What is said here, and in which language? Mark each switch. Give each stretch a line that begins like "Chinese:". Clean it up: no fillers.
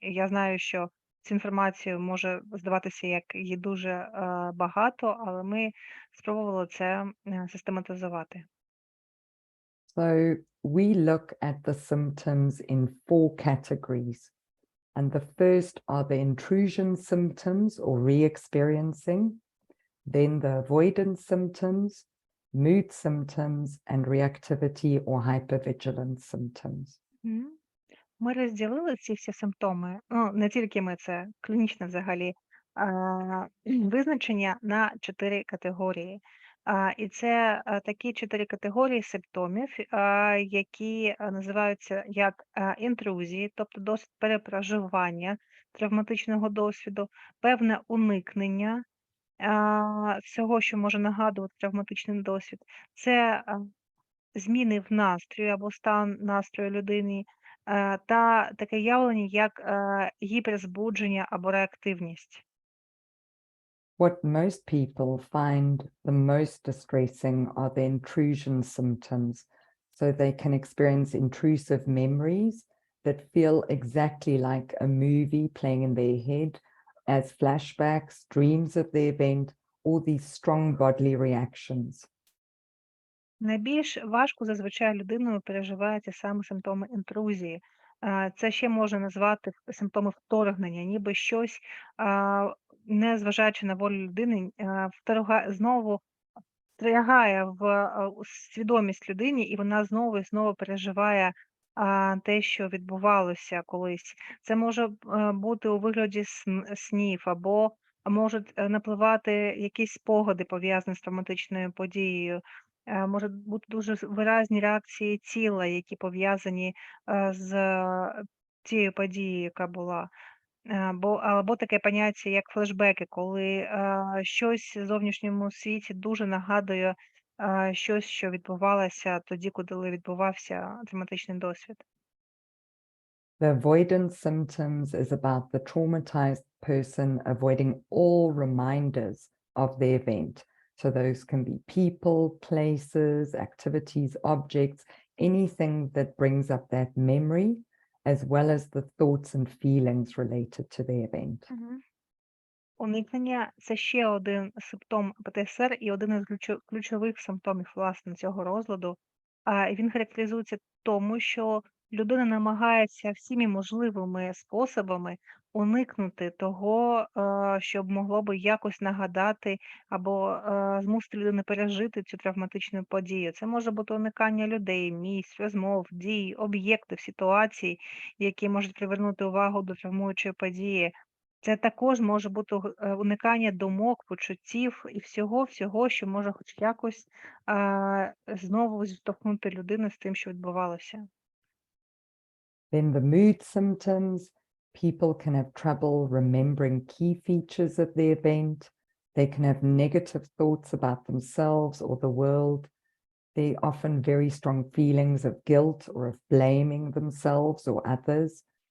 Ukrainian: Я знаю, що цю інформацію може здаватися, як її дуже багато, але ми спробували це систематизувати.
English: So we look at the symptoms in 4 categories. And the first are the intrusion symptoms or re-experiencing, then the avoidance symptoms, mood symptoms, and reactivity or hypervigilance symptoms.
Ukrainian: Ми розділили ці всі симптоми, не тільки ми, це клінічне взагалі визначення на 4 категорії. І це такі 4 категорії симптомів, які називаються як інтрузії, тобто досвід перепроживання травматичного досвіду, певне уникнення всього, що може нагадувати травматичний досвід. Це зміни в настрої або стан настрою людини, та таке явлення, як гіперзбудження або реактивність.
English: What most people find the most distressing are the intrusion symptoms. So they can experience intrusive memories that feel exactly like a movie playing in their head as flashbacks, dreams of the event, or these strong bodily reactions.
Ukrainian: Найбільш важко зазвичай людиною переживаються саме симптоми інтрузії. Це ще можна назвати симптоми вторгнення, ніби щось, не зважаючи на волю людини, знову вторгає в свідомість людині, і вона знову і знову переживає те, що відбувалося колись. Це може бути у вигляді снів, або можуть напливати якісь спогади, пов'язані з травматичною подією. Можуть бути дуже виразні реакції тіла, які пов'язані з тією подією, яка була. Або таке поняття, як флешбеки, коли щось в зовнішньому світі дуже нагадує щось, що відбувалося тоді, коли відбувався травматичний досвід.
English: The avoidance symptoms is about the traumatized person avoiding all reminders of the event. So those can be people, places, activities, objects, anything that brings up that memory, as well as the thoughts and feelings related to the event.
Ukrainian: Уникнення це ще один симптом ПТСР і один із ключових симптомів власне цього розладу. І він характеризується тому, що людина намагається всіми можливими способами уникнути того, що могло би якось нагадати або змусити людину пережити цю травматичну подію. Це може бути уникання людей, місць, розмов, дій, об'єктів, ситуацій, які можуть привернути увагу до травмуючої події. Це також може бути уникання думок, почуттів і всього, що може хоч якось знову зіштовхнути людину з тим, що відбувалося.
English: Then the mood symptoms, people can have trouble remembering key features of the event. They can have negative thoughts about themselves or the world. They often very strong feelings of guilt or of blaming themselves or others.